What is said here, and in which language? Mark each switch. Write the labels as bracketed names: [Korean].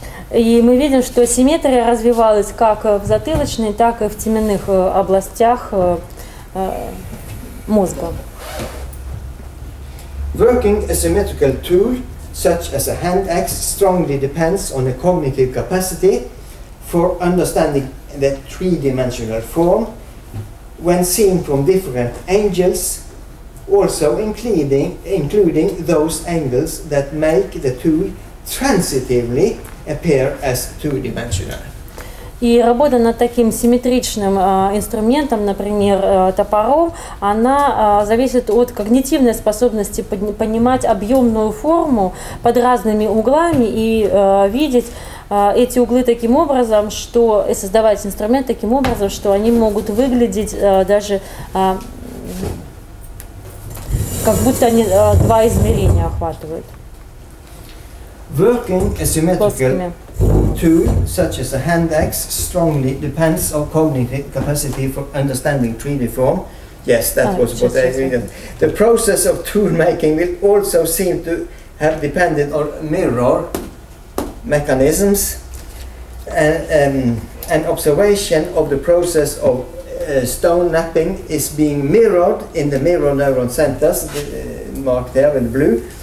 [Russian] И мы видим, что симметрия развивалась как в затылочной, так и в теменных областях мозга. [English] Working a symmetrical tool, such as a hand axe, strongly depends on a cognitive capacity for understanding the three-dimensional form when seen from different angles, also including those angles that make the tool transitively appear as two-dimensional. [Russian] И работа над таким симметричным инструментом, например, топором, она зависит от когнитивной способности понимать объемную форму под разными углами и видеть эти углы таким образом, что и создавать инструмент таким образом, что они могут выглядеть даже как будто они два измерения охватывают. [English] Working a symmetrical tool, such as a hand axe, strongly depends on cognitive capacity for understanding 3D form. Yes, that was what I read. The process of tool making will also seem to have depended on mirror mechanisms and observation of the process of stone napping is being mirrored in the mirror neuron centers, marked there in blue.